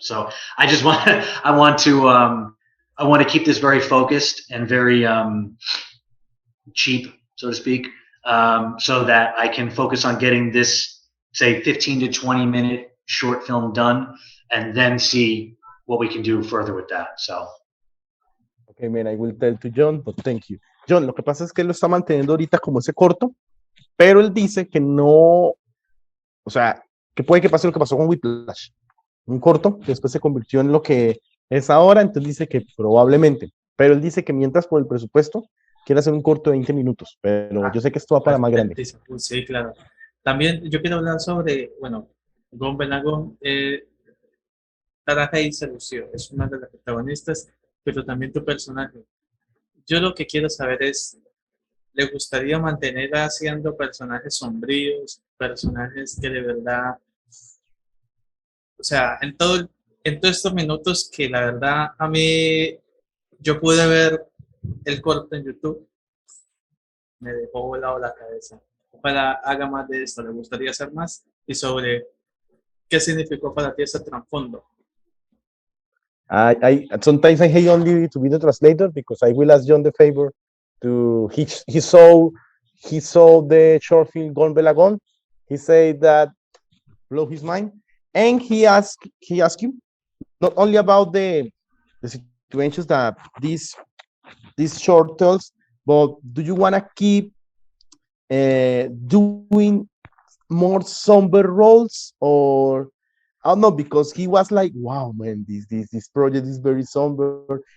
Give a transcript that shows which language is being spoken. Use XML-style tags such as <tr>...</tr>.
<en>So I just want I want to keep this very focused and very cheap, so to speak, so that I can focus on getting this, say, 15 to 20-minute short film done, and then see what we can do further with that. So. Okay, man, I will tell to John, but thank you.</en> <es>John, lo que pasa es que él lo está manteniendo ahorita como ese corto, pero él dice que no, o sea, que puede que pase lo que pasó con Whiplash, un corto que después se convirtió en lo que es ahora, entonces dice que probablemente, pero él dice que mientras por el presupuesto quiere hacer un corto de 20 minutos, pero yo sé que esto va para más grande. Sí, claro. También yo quiero hablar sobre, bueno, Jhon Benagon, Tara Hey se lució, es una de las protagonistas, pero también tu personaje. Yo lo que quiero saber es, ¿le gustaría mantener haciendo personajes sombríos, personajes que de verdad, o sea, en todos estos minutos que la verdad a mí, yo pude ver el corte en YouTube, me dejó volado la cabeza. Ojalá haga más de esto, le gustaría hacer más, y sobre qué significó para ti ese trasfondo.</es> <en>I sometimes I hate only to be the translator because I will ask John the favor to he saw the short film Gon Belagon. He said that blow his mind, and he asked you not only about the situations that these short tells, but do you want to keep doing more somber roles, or I don't know, because he was like, wow, man, this project is very somber.</en>